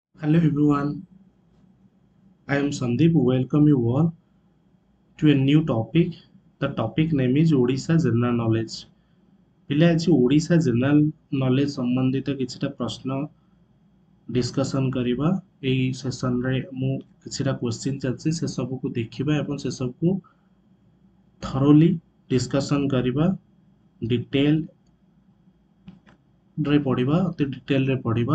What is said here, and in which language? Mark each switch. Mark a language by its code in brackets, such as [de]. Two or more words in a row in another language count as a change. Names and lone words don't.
[en] Hello everyone, I am Sandeep. Welcome you all to a new topic. The topic name is Odisha General Knowledge. [or] ପିଲା ଆଜି ଓଡ଼ିଶା [en] general knowledge [or] ସମ୍ବନ୍ଧିତ କିଛିଟା ପ୍ରଶ୍ନ ଡିସ୍କସନ୍ କରିବା। ଏହି ସେସନରେ ମୁଁ କିଛିଟା କ୍ୱେଶ୍ଚିନ୍ ଚାଲିଛି ସେସବୁକୁ ଦେଖିବା ଏବଂ ସେସବୁକୁ [en] thoroughly discussion [or] କରିବା। ଡିଟେଲରେ ପଢ଼ିବା, ଅତି ଡିଟେଲରେ ପଢ଼ିବା।